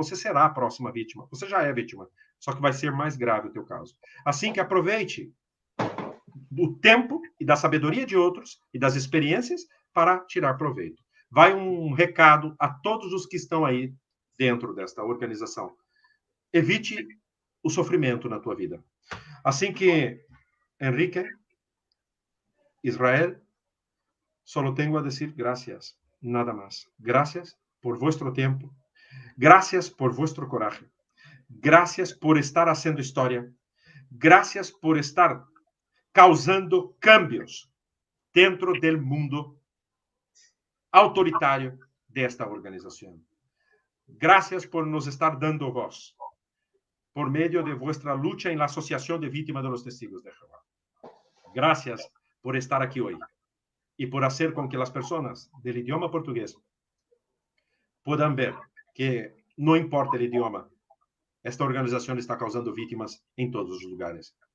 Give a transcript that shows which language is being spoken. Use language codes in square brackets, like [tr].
[pt] Você será a próxima vítima. Você já é vítima, só que vai ser mais grave o teu caso. Assim que aproveite do tempo e da sabedoria de outros e das experiências para tirar proveito. Vai um recado a todos os que estão aí dentro desta organização. Evite o sofrimento na tua vida. Assim que, [es] Enrique, Israel, solo tengo a decir gracias, nada más. Gracias por vuestro tiempo. Gracias por vuestro coraje. Gracias por estar haciendo historia. Gracias por estar causando cambios dentro del mundo [pt] autoritário desta organização. [es] Gracias por nos estar dando voz por medio de vuestra lucha en la Asociación de Víctimas de los Testigos de Jehová. Gracias por estar aquí hoy y por hacer con que las personas del idioma portugués puedan ver que no importa el idioma, esta organización está causando víctimas en todos los lugares.